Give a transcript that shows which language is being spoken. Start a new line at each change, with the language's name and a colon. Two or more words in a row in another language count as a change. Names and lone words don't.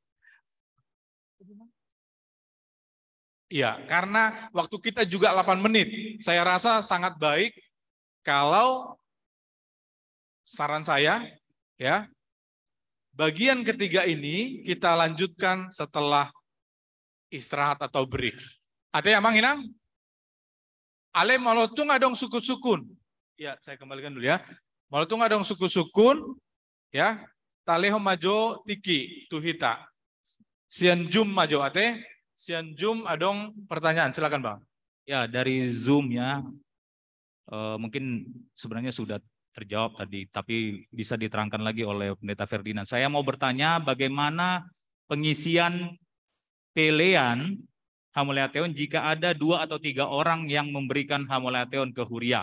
Indonesian: Ya, karena waktu kita juga 8 menit. Saya rasa sangat baik kalau saran saya ya, bagian ketiga ini kita lanjutkan setelah istirahat atau break. Ada yang manginang?
Batak Toba: Ale malotung adong suku-sukun.
Indonesian: Ya, saya kembalikan dulu ya.
Batak Toba: Malotung adong suku-sukun, ya. Taleho majo tiki tuhita. Sian jum majo ate. Sian jum adong pertanyaan.
Indonesian: Silakan Bang. Ya, dari Zoom ya. Mungkin sebenarnya sudah terjawab tadi, tapi bisa diterangkan lagi oleh Pendeta Ferdinand. Saya mau bertanya bagaimana pengisian pelean Hamuleateon jika ada 2 atau 3 orang yang memberikan Hamuleateon ke Huria.